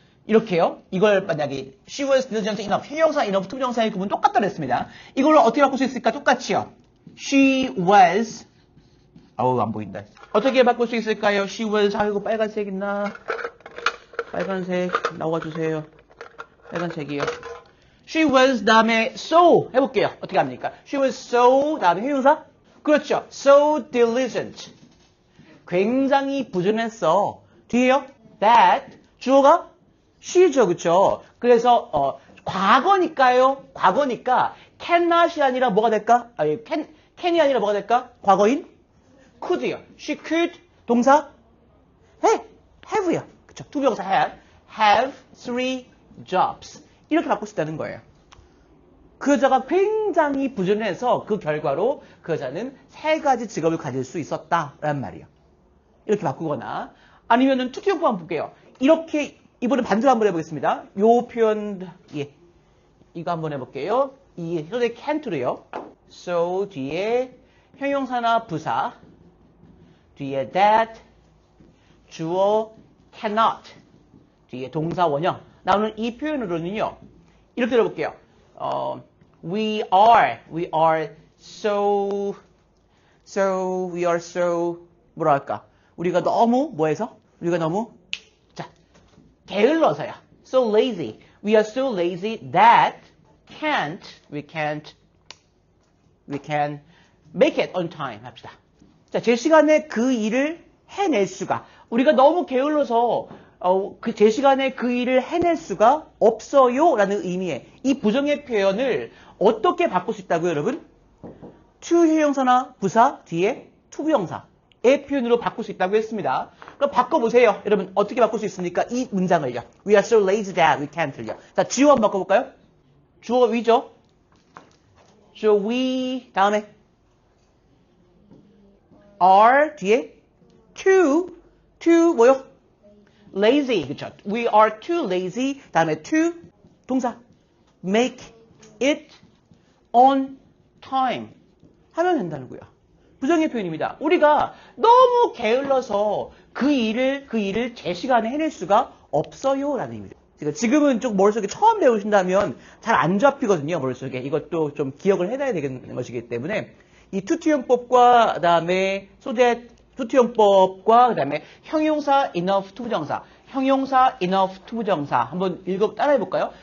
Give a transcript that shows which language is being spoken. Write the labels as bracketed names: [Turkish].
[Korean] 이렇게요. 이걸 만약에 [English] she was diligent enough, [Korean] 형용사 enough 투부정사의 구분 똑같다 그랬습니다. 이걸 어떻게 바꿀 수 있을까? 똑같이요. [English] she was [Korean] 안 보인다. 어떻게 바꿀 수 있을까요? she was 아이고 빨간색 있나? 빨간색 나와주세요. 빨간색이요. [English] She was [Korean] 다음에 [English] so [Korean] 해볼게요. 어떻게 합니까? [English] She was so [Korean] 다음에 형용사? 그렇죠. So diligent. 굉장히 부지런했어. 뒤에요. That 주어가 she죠. 그렇죠. 그래서 과거니까요. 과거니까 cannot이 아니라 뭐가 될까? can이 아니라 뭐가 될까? 과거인 could요. She could 동사 have요. 그쵸. [English] 투부정사 have 3 jobs. [Korean] 이렇게 바꿀 수 있다는 거예요. 그 여자가 굉장히 부지런해서 그 결과로 그 여자는 3가지 직업을 가질 수 있었다라는 말이에요. 이렇게 바꾸거나 아니면은 투투형법 한번 볼게요. 이렇게 이번에 반대로 한번 해보겠습니다. 요 표현 이거 한번 해볼게요. 이 so that can't로요. so 뒤에 형용사나 부사, 뒤에 that, 주어 cannot, 뒤에 동사 원형 나오는 이 표현으로는요. 이렇게 들어볼게요. [English] We are so [Korean] 뭐라 할까? 우리가 너무 뭐해서? 우리가 너무 자 게을러서야. [English] So lazy. We are so lazy that we can't make it on time [Korean] 합시다. 자, 제 시간에 그 일을 해낼 수가. 우리가 너무 게을러서 제 시간에 그 일을 해낼 수가 없어요 라는 의미의 이 부정의 표현을 어떻게 바꿀 수 있다고요, 여러분? to 형용사나 부사 뒤에 to 부정사의 표현으로 바꿀 수 있다고 했습니다. 그럼 바꿔보세요. 여러분 어떻게 바꿀 수 있습니까? 이 문장을요. [English] We are so lazy that we can't요. [Korean] 자, 주어 한번 바꿔볼까요? 주어가 we죠? 주어 we 다음에 are 뒤에 too 뭐요? lazy 그쵸? [English] We are too lazy 다음에 to 동사 make it on time [Korean] 하면 된다는 거야. 부정의 표현입니다. 우리가 너무 게을러서 그 일을 제 시간에 해낼 수가 없어요 라는 의미죠. 지금은 좀 머릿속에 처음 배우신다면 잘 안 잡히거든요. 머릿속에. 이것도 좀 기억을 해놔야 되는 것이기 때문에 이 투투용법과 그다음에 투투용법과 그다음에 형용사 enough to 부정사 형용사 enough to 부정사 한번 따라해 볼까요?